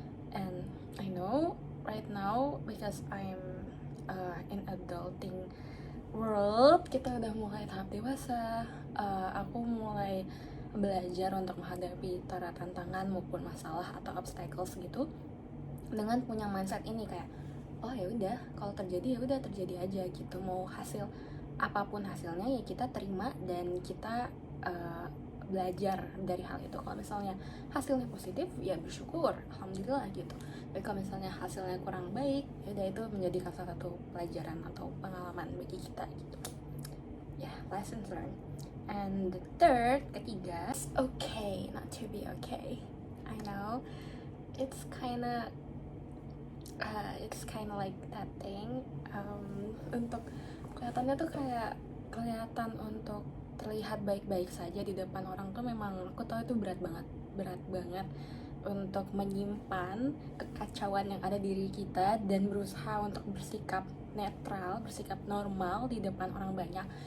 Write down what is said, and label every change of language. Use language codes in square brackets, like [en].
[en] And I know right now because I'm in adulting world, [id] kita udah mulai tahap dewasa, aku mulai belajar untuk menghadapi tantangan maupun masalah atau obstacles gitu dengan punya mindset ini, kayak oh ya udah, kalau terjadi ya udah terjadi aja gitu, mau hasil apapun hasilnya ya kita terima dan kita belajar dari hal itu. Kalau misalnya hasilnya positif ya bersyukur, alhamdulillah gitu. Tapi kalau misalnya hasilnya kurang baik ya udah, itu menjadi salah satu pelajaran atau pengalaman bagi kita gitu ya, [en] lessons learned. And the third, [id] ketiga, [en] it's okay not to be okay. I know it's kinda like that thing, [id] untuk kelihatannya tuh kayak kelihatan untuk terlihat baik-baik saja di depan orang tuh memang aku tahu itu berat banget untuk menyimpan kekacauan yang ada di diri kita dan berusaha untuk bersikap netral, bersikap normal di depan orang banyak.